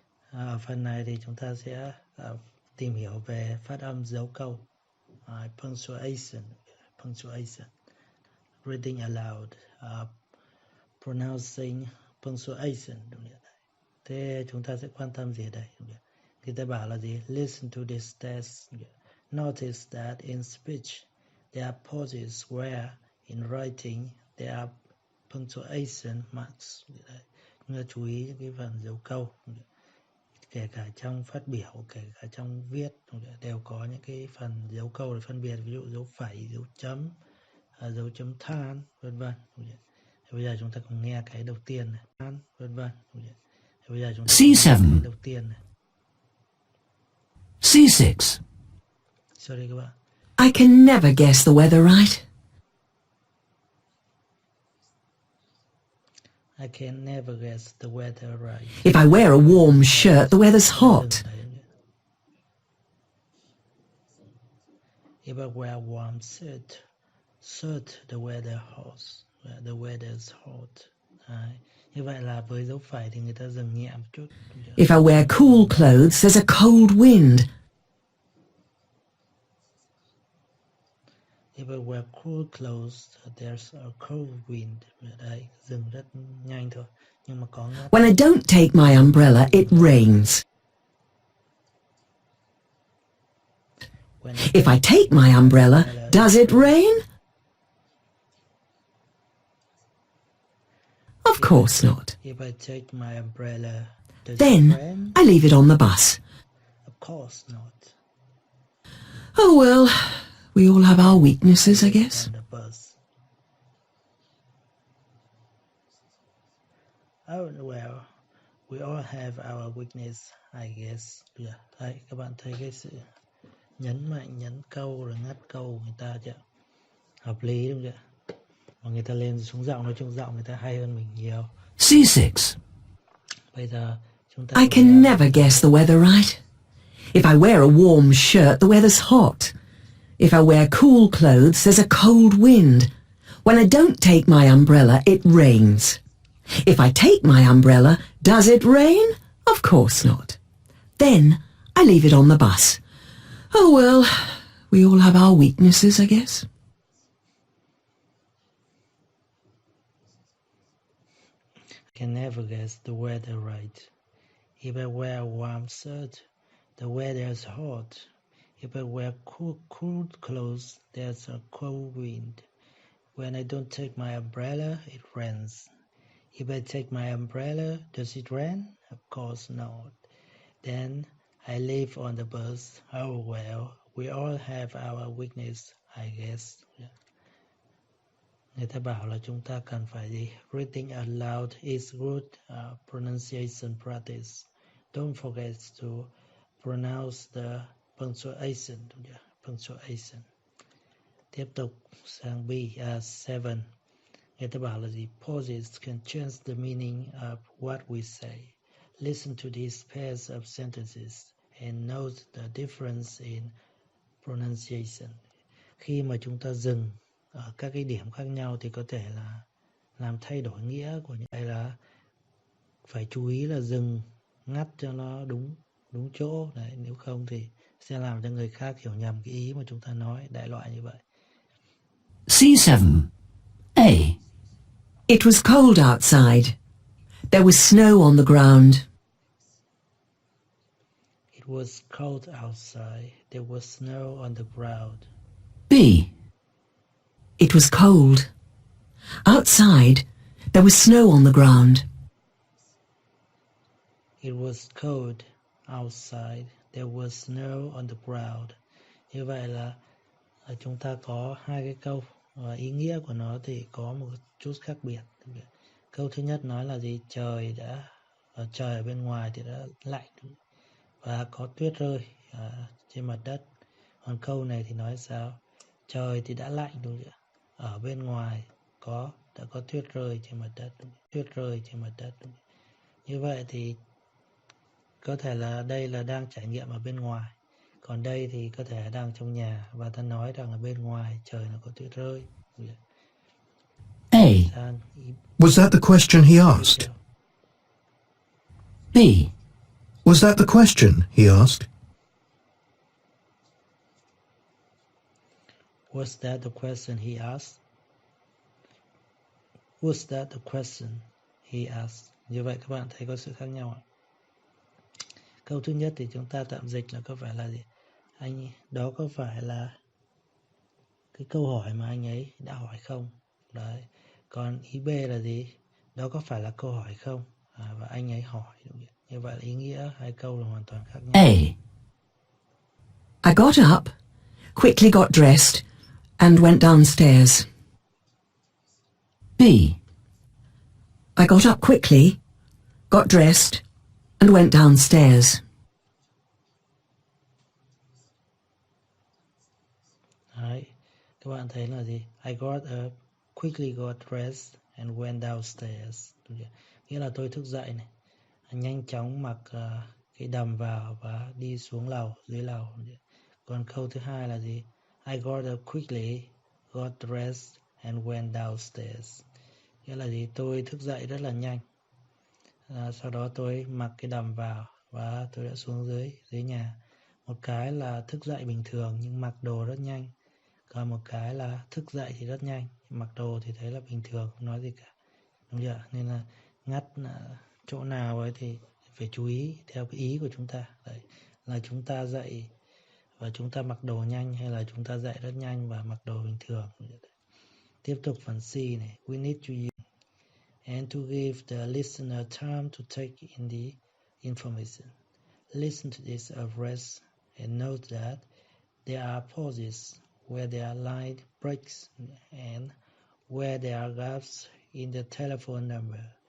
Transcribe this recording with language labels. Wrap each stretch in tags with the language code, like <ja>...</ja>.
<vi>Ở phần này thì chúng ta sẽ tìm hiểu về phát âm dấu câu,</vi> <en>punctuation, reading aloud, pronouncing punctuation.</en> <vi>Thế chúng ta sẽ quan tâm gì ở đây? Người ta bảo là gì?</vi> <en>Listen to this test. Notice that in speech there are pauses where in writing there are punctuation marks.</en> <vi>Chúng ta chú ý những cái phần dấu câu, kể cả trong phát biểu, kể cả trong viết đều có những cái phần dấu câu để phân biệt, ví dụ dấu phẩy, dấu chấm, dấu chấm than, vân vân. Bây giờ chúng ta cùng nghe cái đầu tiên này, vân vân. Bây giờ chúng ta C7. cái đầu tiên này. C6. Sorry các bạn.</vi> <en>I can never guess the weather right. I can never guess the weather right. If I wear a warm shirt, the weather's hot. If I wear a warm shirt, the weather hot. The weather's hot.</en> <vi>Như vậy là với dấu phẩy thì người ta dừng nhẹ một chút.</vi> <en>If I wear cool clothes, there's a cold wind. If I wear cool clothes, there's a cold wind.</en> <vi>Đấy, dừng rất nhanh thôi. Nhưng mà có ngắt.</vi> <en>When I don't take my umbrella, it rains. If I take my umbrella, does it rain? Of course not. If I take my umbrella, does Then it rain? I leave it on the bus. Of course not. Oh well, we all have our weaknesses, I guess. On the bus. Oh well, we all have our weakness, I guess.</en> <vi>Đấy, các bạn thấy cái sự nhấn mạnh, nhấn câu rồi ngắt câu của người ta chưa? Hợp lý đúng chưa? Mà người ta lên xuống giọng, nói chung giọng người ta hay hơn mình nhiều. C6. Bây giờ chúng ta</vi> <en>I can never guess the weather right. If I wear a warm shirt, the weather's hot. If I wear cool clothes, there's a cold wind. When I don't take my umbrella, it rains. If I take my umbrella, does it rain? Of course not. Then I leave it on the bus. Oh well, we all have our weaknesses, I guess. I can never guess the weather right. If I wear a warm shirt, the weather's hot. If I wear cool clothes, there's a cold wind. When I don't take my umbrella, it rains. If I take my umbrella, does it rain? Of course not. Then I live on the bus. Oh well, we all have our weakness, I guess.</en> <vi>Người ta bảo là chúng ta cần phải gì?</vi> <en>Reading aloud is good pronunciation practice. Don't forget to pronounce the punctuation. Punctuation.</en> <vi>Tiếp tục sang B7. Người ta bảo là gì?</vi> <en>Pauses can change the meaning of what we say. Listen to these pairs of sentences and note the difference in pronunciation.</en> <vi>Khi mà chúng ta dừng ở các cái điểm khác nhau thì có thể là làm thay đổi nghĩa của những cái, là phải chú ý là dừng ngắt cho nó đúng chỗ. Đấy, nếu không thì sẽ làm cho người khác hiểu nhầm cái ý mà chúng ta nói, đại loại như vậy.</vi> <en>C7. A. It was cold outside. There was snow on the ground. It was cold outside. There was snow on the ground. B. It was cold. Outside, there was snow on the ground. It was cold outside. There was snow on the ground.</en> <vi>Như vậy là chúng ta có hai cái câu và ý nghĩa của nó thì có một chút khác biệt. Câu thứ nhất nói là gì? Trời ở bên ngoài thì đã lạnh và có tuyết rơi trên mặt đất. Còn câu này thì nói sao? Trời thì đã lạnh đúng chưa? Ở bên ngoài đã có tuyết rơi trên mặt đất. Tuyết rơi trên mặt đất. Như vậy thì có thể là đây là đang trải nghiệm ở bên ngoài, còn đây thì có thể đang trong nhà và ta nói rằng ở bên ngoài trời nó có tuyết rơi. A.</vi> <en>Was that the question he asked? B. Was that the question he asked? Was that the question he asked? Was that the question he asked?</en> <vi>Như vậy các bạn thấy có sự khác nhau ạ. Câu thứ nhất thì chúng ta tạm dịch là có phải là gì? Đó có phải là cái câu hỏi mà anh ấy đã hỏi không? Đấy. Còn ý B là gì? Đó có phải là câu hỏi không? Và anh ấy hỏi. Như vậy là ý nghĩa hai câu là hoàn toàn khác nhau. A.</vi> <en>I got up, quickly got dressed, and went downstairs. B. I got up quickly, got dressed, and went downstairs.</en> <vi>Đấy. Các bạn thấy là gì?</vi> <en>I got up, quickly got dressed, and went downstairs.</en> <vi>Nghĩa là tôi thức dậy này, nhanh chóng mặc cái đầm vào và đi xuống lầu, dưới lầu. Còn câu thứ hai là gì?</vi> <en>I got up quickly, got dressed, and went downstairs.</en> <vi>Nghĩa là gì? Tôi thức dậy rất là nhanh. Sau đó tôi mặc cái đầm vào và tôi đã xuống dưới nhà. Một cái là thức dậy bình thường nhưng mặc đồ rất nhanh. Còn một cái là thức dậy thì rất nhanh, mặc đồ thì thấy là bình thường, không nói gì cả. Đúng chưa? Nên là ngắt chỗ nào ấy thì phải chú ý theo cái ý của chúng ta. Đấy, là chúng ta dậy và chúng ta mặc đồ nhanh hay là chúng ta dậy rất nhanh và mặc đồ bình thường. Tiếp tục phần C này.</vi> <en>We need to use and to give the listener time to take in the information. Listen to this address and note that there are pauses where there are line breaks and where there are gaps in the telephone number.</en>